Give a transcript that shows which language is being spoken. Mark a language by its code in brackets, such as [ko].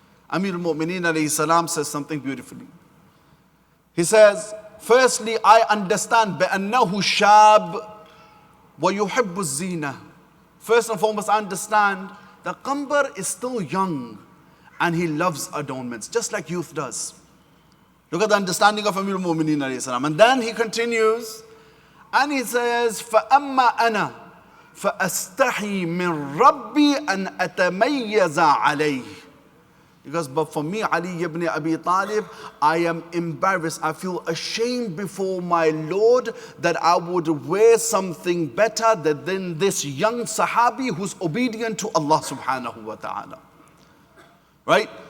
[en] Amir al-Mu'mineen alayhi salam says something beautifully. He says, firstly, I understand [ar] بأنه شاب ويحب الزينة. [en] First and foremost, I understand that Qambar is still young and he loves adornments, just like youth does. Look at the understanding of Amir al-Mu'mineen alayhi salam. And then he continues and he says, [ar] فَأَمَّا أَنَا فَأَسْتَحِي مِنْ رَبِّي أَنْ أَتَمَيَّزَ عَلَيْهِ. [en] Because, but for me, Ali ibn Abi Talib, I am embarrassed. I feel ashamed before my Lord that I would wear something better than this young Sahabi who's obedient to Allah subhanahu wa ta'ala. Right?